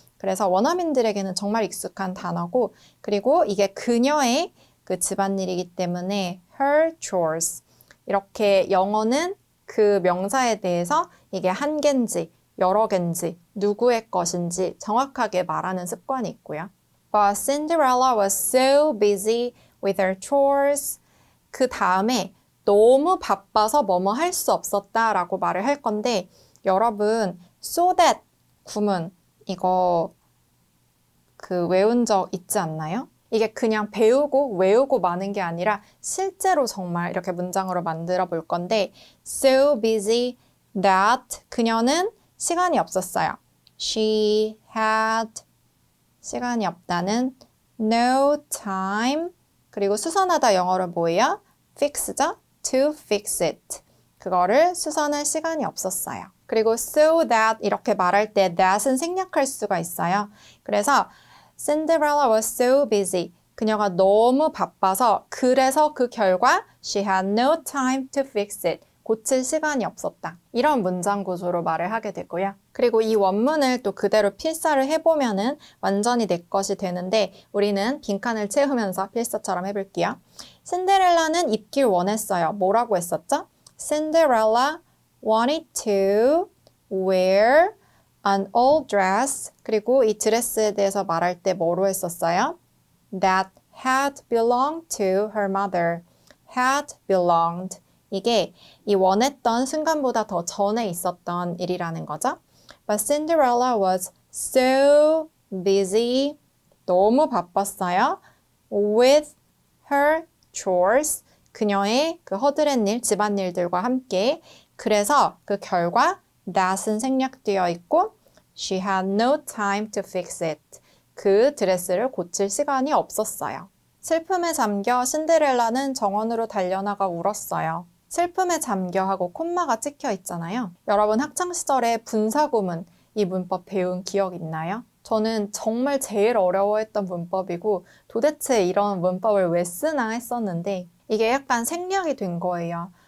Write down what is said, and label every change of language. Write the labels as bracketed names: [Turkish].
[Korean] 그래서 원어민들에게는 정말 익숙한 단어고 그리고 이게 그녀의 그 집안일이기 때문에 [English] her chores. [Korean] 이렇게 영어는 그 명사에 대해서 이게 한 개인지 여러 개인지 누구의 것인지 정확하게 말하는 습관이 있고요. [English] But Cinderella was so busy with her chores. [Korean] 그 다음에 너무 바빠서 뭐뭐 할 수 없었다 라고 말을 할 건데 여러분 so that 구문 이거 그 외운 적 있지 않나요? 이게 그냥 배우고 외우고 마는 게 아니라 실제로 정말 이렇게 문장으로 만들어 볼 건데 [English] so busy that [Korean] 그녀는 시간이 없었어요. [English] She had [Korean] 시간이 없다는 [English] no time [Korean] 그리고 수선하다 영어로 뭐예요? fix죠? [English] to fix it. [Korean] 그거를 수선할 시간이 없었어요. 그리고 so that 이렇게 말할 때 that은 생략할 수가 있어요. 그래서 [English] Cinderella was so busy. [Korean] 그녀가 너무 바빠서 그래서 그 결과 [English] she had no time to fix it. [Korean] 고칠 시간이 없었다. 이런 문장 구조로 말을 하게 되고요. 그리고 이 원문을 또 그대로 필사를 해보면은 완전히 내 것이 되는데 우리는 빈칸을 채우면서 필사처럼 해볼게요. 신데렐라는 입길 원했어요. 뭐라고 했었죠? [English] Cinderella wanted to wear an old dress. [Korean] 그리고 이 드레스에 대해서 말할 때 뭐로 했었어요? [English] That had belonged to her mother. had belonged. [Korean] 이게 이 원했던 순간보다 더 전에 있었던 일이라는 거죠. [English] But Cinderella was so busy. [Korean] 너무 바빴어요. [English] With her chores. [Korean] 그녀의 그 허드렛 일, 집안일들과 함께. 그래서 그 결과 that은 생략되어 있고 [English] she had no time to fix it. [Korean] 그 드레스를 고칠 시간이 없었어요. 슬픔에 잠겨 신데렐라는 정원으로 달려나가 울었어요. 슬픔에 잠겨 하고 콤마가 찍혀 있잖아요. 여러분 학창시절에 분사구문 이 문법 배운 기억 있나요? 저는 정말 제일 어려워했던 문법이고 도대체 이런 문법을 왜 쓰나 했었는데 이게 약간 생략이 된 거예요.